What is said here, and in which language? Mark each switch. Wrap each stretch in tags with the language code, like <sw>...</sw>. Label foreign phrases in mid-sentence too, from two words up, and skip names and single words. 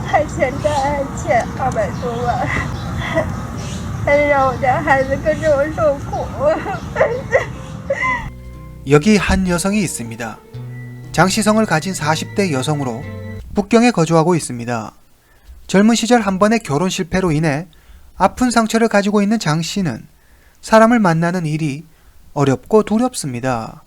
<zh>现在欠200多万，还让我家孩子跟着我受苦。</zh> <ko>여기 한 여성이 있습니다. 장씨성을 가진 40대 여성으로 북경에 거주하고 있습니다. 젊은 시절 한 번의 결혼 실패로 인해 아픈 상처를 가지고 있는 장씨는 사람을 만나는 일이 어렵고 두렵습니다.</ko>